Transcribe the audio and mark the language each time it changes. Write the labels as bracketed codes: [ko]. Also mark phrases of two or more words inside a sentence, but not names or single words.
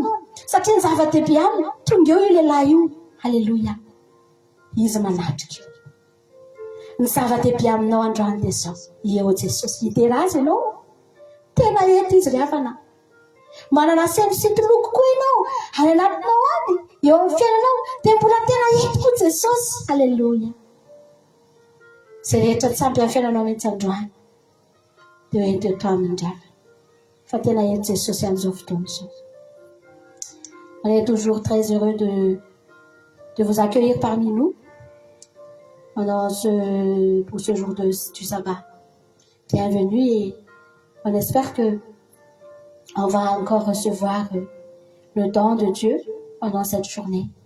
[mg] satria ny zava-dehibe aminy tonga eo io lehilahy io halleloia izy manatrika ny zava-dehibe aminao androany dia zao eo Jesosy hidera azy ianao tena eto izy ry havana manana semositoloko koa ianao any anatinao any eo amin'ny fiainanao dia mbola tena eto koa Jesosy halleloia izay rehetra tsy ampy amin'ny fiainanao mihitsy androany dia eto eto aminy ry havana fa tena eto Jesosy amin'izao fotoana izao. [fr] On est toujours très heureux de vous accueillir parmi nous pendant pour ce jour du sabbat. Bienvenue et on espère que on va encore recevoir le don de Dieu pendant cette journée.